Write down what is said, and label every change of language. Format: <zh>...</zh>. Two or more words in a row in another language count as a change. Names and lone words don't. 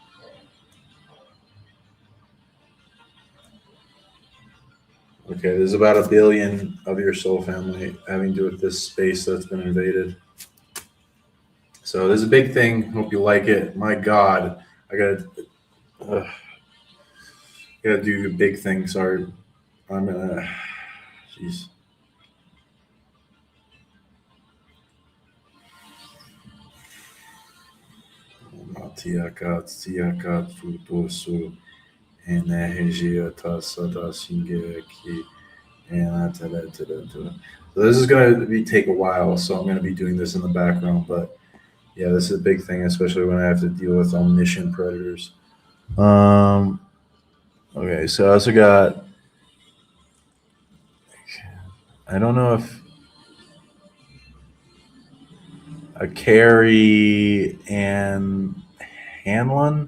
<en>Okay, there's about 1 billion of your soul family having to do with this space that's been invaded. So there's a big thing. Hope you like it. My God, I gotta do the big thing. Sorry, I'm gonna. Jeez. Tiakat futosu energia tasada singeki and so this is gonna take a while, so I'm gonna be doing this in the background. But yeah, this is a big thing, especially when I have to deal with omniscient predators. Okay, so I also got. I don't know if a Carrie and Hanlon.</en>